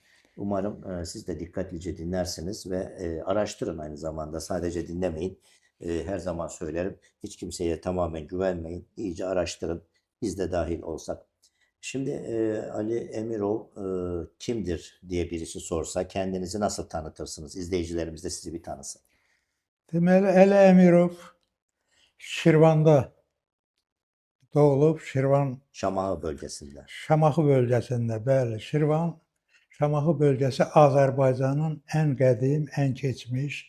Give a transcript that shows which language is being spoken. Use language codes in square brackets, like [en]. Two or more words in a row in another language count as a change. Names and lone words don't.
[tr] Umarım siz de dikkatlice dinlersiniz ve araştırın aynı zamanda. Sadece dinlemeyin. Her zaman söylerim. Hiç kimseye tamamen güvenmeyin. İyice araştırın. Biz de dahil olsak. Şimdi Ali Emirov kimdir diye birisi sorsa kendinizi nasıl tanıtırsınız? İzleyicilerimiz de sizi bir tanısın. [az] Deməli, Ali Emirov Şirvanda doğulub, Şirvan [tr] Şamağı bölgesinde. [az] Şamaxı bölgəsində, bəli, Şamaxı bölgəsi Azərbaycanın ən qədim, ən keçmiş,